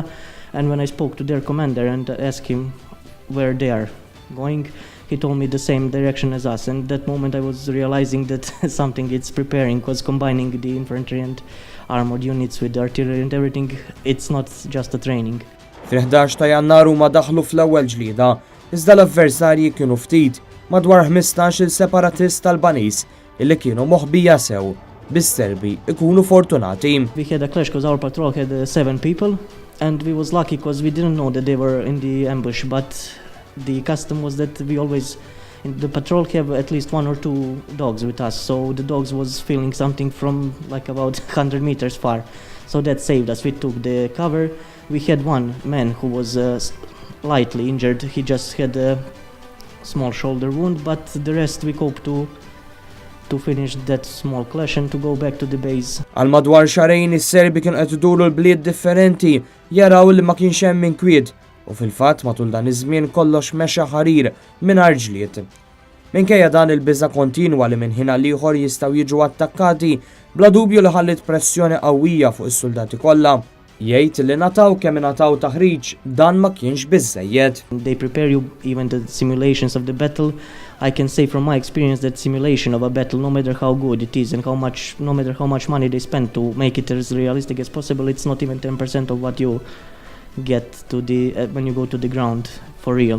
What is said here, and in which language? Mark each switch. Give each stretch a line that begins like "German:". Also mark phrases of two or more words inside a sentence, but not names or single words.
English: And when I spoke to their commander and asked him where they are going, he told me the same direction as us. And that moment I was realizing that something is preparing, because combining the infantry and armored units with the artillery and everything, it's not just a training.
Maltese: Fil-11 ta' Jannar huma daħlu fl-ewwel ġlieda, iżda l-avversarji kienu ftit, madwar 15-il separatist tal-Banis illi kienu moħbija sew bis-Serbi ikunu fortunati.
English: We had a clash because our patrol had 7 people, and we was lucky because we didn't know that they were in the ambush, but the custom was that we always, in the patrol, have at least 1 or 2 dogs with us, so the dogs was feeling something from like about 100 meters far, so that saved us. We took the cover. We had one man who was lightly injured. He just had a small shoulder wound, but the rest we coped to finish that small clash and to go back to the base.
Maltese: Għal madwar xarejn is-Serbi kienu qed iduru l-bliet differenti jaraw li ma kienx hemm inkwiet u fil-fatt matul dan iż-żmien kollox mexa ħarir mingħajr ġlied. Minkejja dan il-biża' kontinwa li minn ħin għal ieħor jistgħu jiġu attakkati bla dubju li ħallit pressjoni qawwija fuq is-soldati kollha. Jgħid li nataw kemm ingħataw taħriġ dan ma kienx biżżejjed.
English: They prepare you even the simulations of the battle. I can say from my experience that simulation of a battle, no matter how good it is and no matter how much money they spend to make it as realistic as possible, it's not even 10% of what you get to when you go to the ground for real.